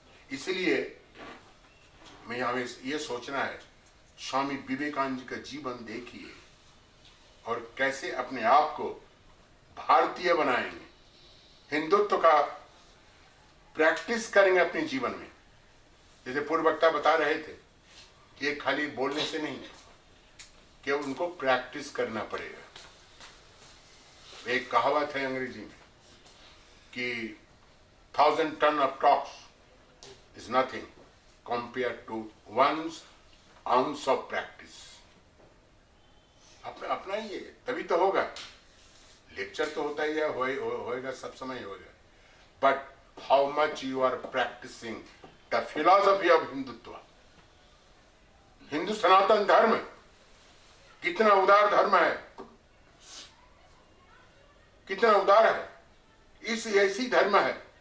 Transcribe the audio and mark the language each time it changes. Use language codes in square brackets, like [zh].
[hi] इसलिए मैं हमें ये सोचना है, स्वामी विवेकानंद जी का जीवन देखिए और कैसे अपने आप को भारतीय बनाएंगे, हिंदुत्व का प्रैक्टिस करेंगे अपने जीवन में। जैसे पूर्व वक्ता बता रहे थे, ये खाली बोलने से नहीं कि उनको प्रैक्टिस करना पड़ेगा। एक कहावत है अंग्रेजी में कि [en] 1000 tons of talks is nothing compared to 1 ounce of practice। [hi] अपना ही है, तभी तो होगा। लेक्चर तो होता ही है, होएगा, सब समय होएगा, [en] But how much you are practicing the philosophy of Hindutva. [hi] Hindu सनातन धर्म कितना उदार धर्म है, कितना उदार है। इस ऐसी धर्म है